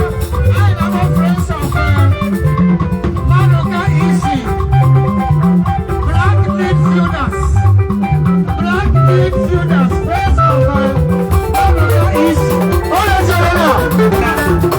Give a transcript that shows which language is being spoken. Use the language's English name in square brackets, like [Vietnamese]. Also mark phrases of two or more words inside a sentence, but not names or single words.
[Igbo] Anyị na-akpọ [English] Friends of, [Igbo] uh, Maduka Isi. [English] Black midfielders. Black midfielders. Friends of, [Igbo] uh, Maduka Isi. Onye chere na? Bravo.